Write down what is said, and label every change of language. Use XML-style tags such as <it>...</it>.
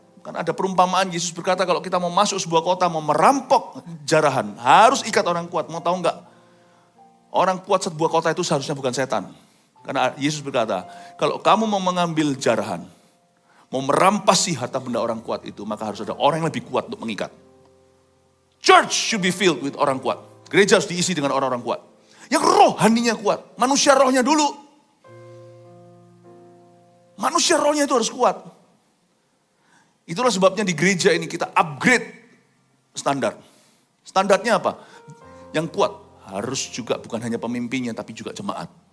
<id>Kan ada perumpamaan Yesus berkata kalau kita mau masuk sebuah kota, mau merampok jarahan, harus ikat orang kuat. Mau tahu enggak? Orang kuat sebuah kota itu seharusnya bukan setan. Karena Yesus berkata, kalau kamu mau mengambil jarahan, mau merampasi harta benda orang kuat itu, maka harus ada orang yang lebih kuat untuk mengikat.</id> <en>Church should be filled with</en> <id>orang kuat. Gereja harus diisi dengan orang-orang kuat. Yang rohaninya kuat. Manusia rohnya dulu. Manusia rohnya itu harus kuat. Itulah sebabnya di gereja ini kita upgrade standar. Standarnya apa? Yang kuat harus juga bukan hanya pemimpinnya tapi juga jemaat.</id>